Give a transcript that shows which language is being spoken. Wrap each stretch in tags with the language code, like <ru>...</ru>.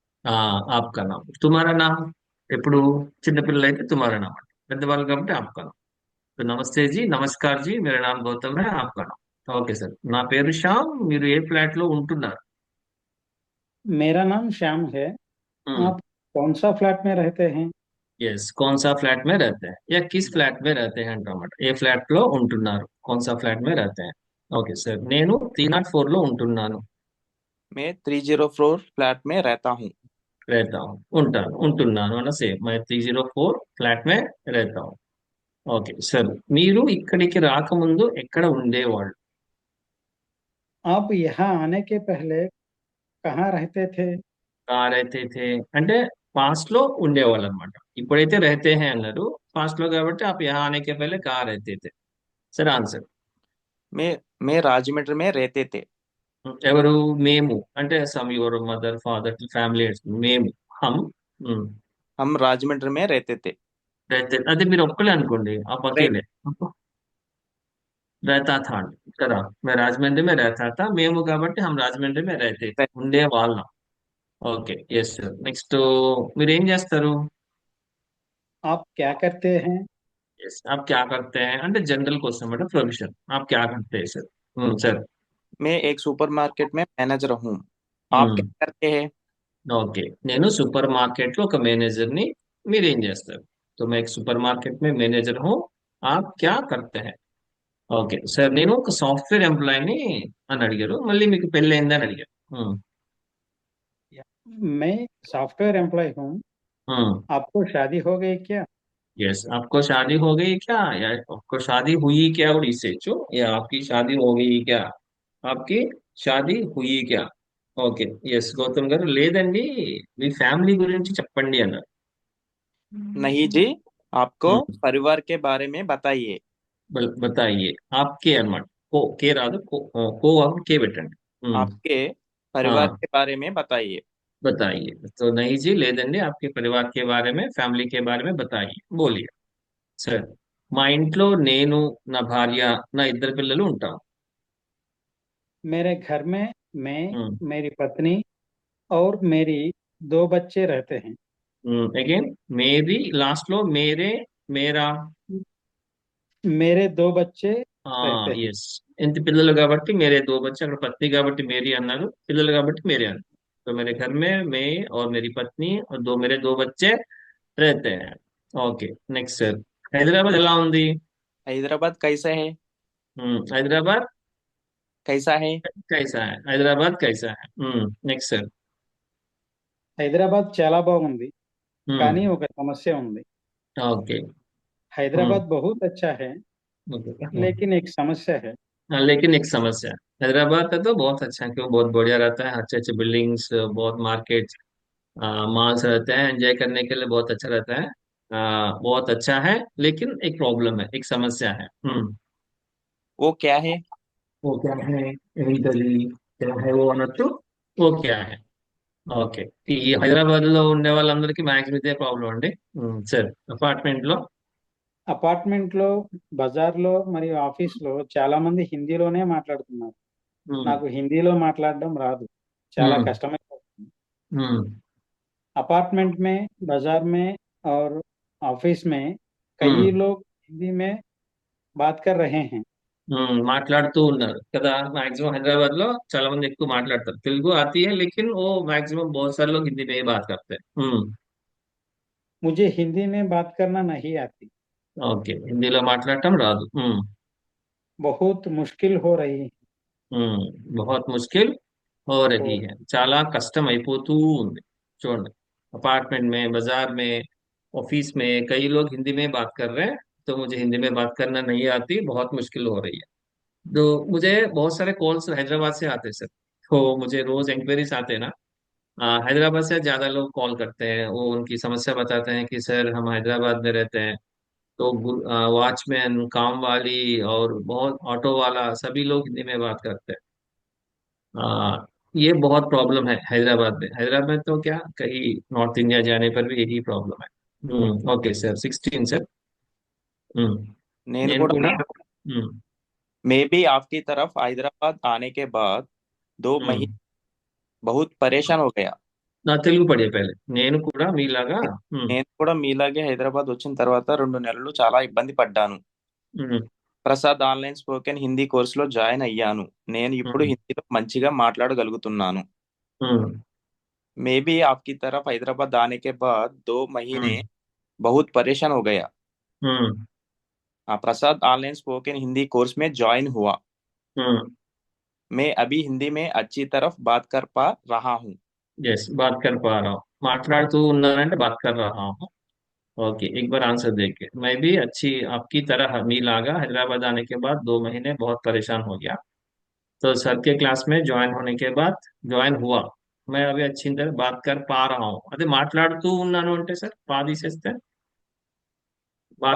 <te>ఆ,</te> <hi>ఆప్కా నామ్, తుమారా నామ్</hi> <te>ఎప్పుడు చిన్నపిల్లలు అయితే తుమారా నామ్ అంటే, పెద్దవాళ్ళు కాబట్టి ఆప్కా నామ్।</te> <hi>तो నమస్తే జీ, నమస్కార్ జీ, मेरा नाम गौतम है, आपका नाम?</hi> <te>ఓకే సార్, నా పేరు శ్యామ్। మీరు ఏ ఫ్లాట్ లో ఉంటున్నారు?</te> <hi>मेरा नाम श्याम है। आप कौन सा फ्लैट में रहते हैं? यस कौन सा फ्लैट में रहते हैं या किस ఫ్లాట్ में रहते हैं అంటామాట।</hi> <te>ఏ ఫ్లాట్ లో ఉంటున్నారు,</te> <hi>कौन सा फ्लैट में रहते हैं।</hi> <te>ఓకే సార్, నేను 304 లో ఉంటున్నాను।</te> <hi>मैं 304 फ्लैट में रहता हूँ। रहता हूँ,</hi> <te>ఉంటాను, ఉంటున్నాను అన్న సేమ్।</te> <hi>मैं 304 ఫ్లాట్ में रहता हूँ।</hi> <te>ఓకే సార్, మీరు ఇక్కడికి రాకముందు ఎక్కడ ఉండేవాళ్ళు?</te> <hi>आप यहाँ आने के पहले कहाँ रहते थे? रहते थे</hi> <te>అంటే పాస్ట్ లో ఉండేవాళ్ళు అనమాట।</te> <hi>ఇప్పుడైతే रहते हैं</hi> <te>అన్నారు, పాస్ట్ లో కాబట్టి</te> <hi>आप यहाँ आने के पहले कहाँ रहते थे। Sir answer. मैं राजమండ్రి में रहते थे।</hi> <te>ఎవరు? మేము అంటే some your mother father family. మేము, హమ్। ఉమ్,</te> <hi>हम राजమండ్రి में रहते थे।</hi> <te>रहते అదే మీరు ఒక్కలే అనుకోండి, ఆ</te> <hi>रह,</hi> <te>పక్కేలే।</te> <hi>रहता था కదా। मैं రాజమండ్రి में रहता था,</hi> <te>మేము కాబట్టి</te> <hi>हम రాజమండ్రి में रहते थे, रह,</hi> <te>ఉండే వాళ్ళం। ఓకే ఎస్ సార్, నెక్స్ట్ మీరు ఏం చేస్తారు?</te> <hi>आप क्या करते हैं?</hi> <te>ఎస్</te> <hi>आप क्या करते हैं</hi> <te>అంటే జనరల్ క్వశ్చన్ అంటే ప్రొఫెషన్।</te> <hi>आप क्या करते हैं सर? సార్। मैं एक सुपरमार्केट में मैनेजर हूँ। आप क्या करते हैं?</hi> <te>ఓకే, నేను సూపర్ మార్కెట్ లో ఒక మేనేజర్ ని। మీరేం చేస్తారు?</te> <hi>तो मैं एक सुपर मार्केट में मैनेजर हूँ, आप क्या करते हैं।</hi> <te>ఓకే సార్, నేను ఒక సాఫ్ట్వేర్ ఎంప్లాయీని అని అడిగారు, మళ్ళీ మీకు పెళ్ళి అయింది అని అడిగారు।</te> <hi>मैं सॉफ्टवेयर एम्प्लॉय हूँ। आपको शादी हो गई क्या? यस आपको शादी हो गई क्या, या आपको शादी हुई क्या उड़ीसे चो, या आपकी शादी हो गई क्या, आपकी షాదీ హుయి క్యా।</hi> <te>ఓకే ఎస్ గౌతమ్ గారు, లేదండి మీ ఫ్యామిలీ గురించి చెప్పండి అన్నారు।</te> <hi>नहीं जी, आपको హ్మ్. परिवार के बारे में बताइए। बताइए आपके అన్నమాట।</hi> <te>కో కే రాదు, కో కో అప్పుడు కే పెట్టండి। హ్మ్.</te> <hi>आपके ఆ, परिवार के बारे में बताइए। बताइए। तो नहीं जी, లేదండి आपके परिवार के बारे में, ఫ్యామిలీ के बारे में बताइए, बोलिए।</hi> <te>సరే, మా ఇంట్లో నేను, నా భార్య, నా ఇద్దరు పిల్లలు ఉంటాం।</te> <hi>मेरे घर में मैं, मेरी पत्नी और मेरी दो बच्चे रहते हैं।</hi> <te>అగైన్ మేరీ లాస్ట్ లో మేరే, మేరా।</te> <hi>मेरे दो बच्चे रहते हैं।</hi> <te>ఎస్ ఇంత పిల్లలు కాబట్టి</te> <hi>మేరే దో బच्चे,</hi> <te>అక్కడ పత్ని కాబట్టి మేరీ అన్నారు, పిల్లలు కాబట్టి మేరే అన్నారు।</te> <hi>तो मेरे घर में मैं और मेरी पत्नी और मेरे दो बच्चे रहते हैं।</hi> <te>ఓకే నెక్స్ట్ సార్, హైదరాబాద్ ఎలా ఉంది?</te> <hi>हैदराबाद कैसा है?</hi> <te>హైదరాబాద్</te> <hi>कैसा है? कैसा है, हैदराबाद कैसा है।</hi> <te>Next sir. హైదరాబాద్ చాలా బాగుంది, కానీ हम्म ఒక సమస్య ఉంది। ओके। हम्म</te> <hi>हैदराबाद बहुत अच्छा है, ओके। लेकिन एक समस्या है। हाँ, लेकिन एक समस्या है। हैदराबाद का तो बहुत अच्छा है, क्यों बहुत बढ़िया रहता है, अच्छे अच्छे बिल्डिंग्स, बहुत मार्केट, मॉल्स रहते हैं, एंजॉय करने के लिए बहुत अच्छा रहता है। बहुत अच्छा है, लेकिन एक प्रॉब्लम है, एक समस्या है। वो क्या है? वो क्या है? ఏంటది? क्या है वो అనొచ్చు, वो क्या है।</hi> <te>ఓకే, ఈ హైదరాబాద్ లో ఉండే వాళ్ళందరికీ మ్యాక్సిమం ఇదే ప్రాబ్లం అండి। సరే, అపార్ట్మెంట్ లో। అపార్ట్మెంట్ లో, బజార్ లో మరియు ఆఫీస్ లో చాలా మంది హిందీలోనే మాట్లాడుతున్నారు। हम्म నాకు హిందీలో మాట్లాడడం రాదు, చాలా हम्म కష్టమైపోతుంది। हम्म</te> <hi>अपार्टमेंट में, बाजार में और ऑफिस में कई हम्म लोग हिंदी में बात कर रहे हैं।</hi> <te>మాట్లాడుతూ ఉన్నారు కదా, మాక్सिमम हैदराबाद లో చాలా మంది ఎక్కువ మాట్లాడతారు, తెలుగు</te> <hi>आती है लेकिन वो मैक्सिमम बहुत सारे लोग हिंदी में ही बात करते हैं। मुझे हिंदी में बात करना नहीं आती।</hi> <te>ఓకే, హిందీలో మాట్లాడటం రాదు।</te> <hi>बहुत मुश्किल हो रही है। ఉమ్, बहुत मुश्किल हो हो रही है,</hi> <te>చాలా కష్టం అయిపోతూ ఉంది।</te> <hi>చూడండి, अपार्टमेंट में, बाजार में, ऑफिस में कई लोग हिंदी में बात कर रहे हैं, तो मुझे हिंदी में बात करना नहीं आती, बहुत मुश्किल हो रही है। तो मुझे बहुत सारे कॉल्स हैदराबाद से आते हैं सर, तो मुझे रोज इंक्वायरीज आते हैं ना। हैदराबाद से ज्यादा लोग कॉल करते हैं, वो उनकी समस्या बताते हैं कि सर हम हैदराबाद में रहते हैं, तो वॉचमैन, काम वाली और बहुत ऑटो वाला सभी लोग हिंदी में बात करते हैं। ये बहुत प्रॉब्लम है हैदराबाद में। हैदराबाद में तो क्या, कहीं नॉर्थ इंडिया जाने पर भी यही प्रॉब्लम है।</hi> <te>Okay sir, 16 sir. నేను నేను కూడా కూడా</te> <hi>मैं भी आपकी तरफ हैदराबाद आने के बाद 2 महीने बहुत परेशान हो गया।</hi> <te>నా తెలుగు పడే పहले నేను కూడా మీలాగా నేను కూడా మీలాగే హైదరాబాద్ వచ్చిన తర్వాత 2 నెలలు చాలా ఇబ్బంది పడ్డాను। ఉమ్, ప్రసాద్ ఆన్లైన్ స్పోకెన్ హిందీ కోర్సులో జాయిన్ అయ్యాను। నేను ఇప్పుడు ఉమ్, హిందీలో మంచిగా మాట్లాడగలుగుతున్నాను। ఉమ్,</te> <hi>मैं भी आपकी तरफ हैदराबाद आने के बाद 2 महीने ఉమ్, बहुत परेशान हो गया। ఉమ్, प्रसाद ऑनलाइन स्पोकन हिंदी कोर्स में ज्वाइन हुआ। ఉమ్। मैं अभी हिंदी में अच्छी तरफ बात कर पा रहा हूँ। यस, बात कर पा रहा हूँ,</hi> <te>మాట్లాడుతూ ఉన్నానంటే</te> <hi>बात कर रहा हूँ। ओके, एक बार आंसर देखिए, मैं भी अच्छी आपकी तरह मीलागा हैदराबाद आने के बाद 2 महीने बहुत परेशान हो गया, तो सर के क्लास में ज्वाइन होने के बाद ज्वाइन हुआ, मैं अभी अच्छी तरह बात कर पा रहा हूँ।</hi> <te>అదే మాట్లాడుతూ ఉన్నాను అంటే సార్ పాది చేస్తే बात</te>